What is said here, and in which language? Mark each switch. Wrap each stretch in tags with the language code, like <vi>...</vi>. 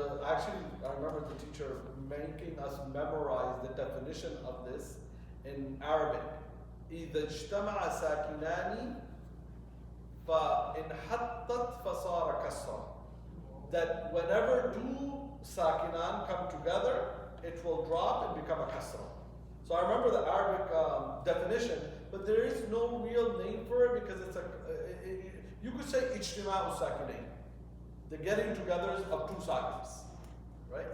<en>Actually, I remember the teacher making us memorize the definition of this in Arabic.</en> <ar>إذا اجتمع ساكنان فانحطت فصار كسرا.</ar> <en>That whenever two sakinan come together, it will drop and become a kasra. So I remember the Arabic definition, but there is no real name for it because it's you could say</en> <ar>ijtima'u sakinain,</ar> <en>the getting togethers of two sakins, right?</en>